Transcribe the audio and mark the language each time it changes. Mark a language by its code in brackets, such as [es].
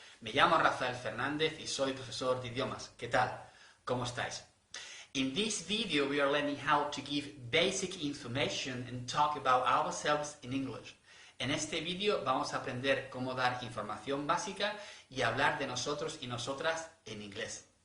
[es] Me llamo Rafael Fernández y soy profesor de idiomas. ¿Qué tal? ¿Cómo estáis? [en] In this video we are learning how to give basic information and talk about ourselves in English. [es] En este vídeo vamos a aprender cómo dar información básica y hablar de nosotros y nosotras en inglés.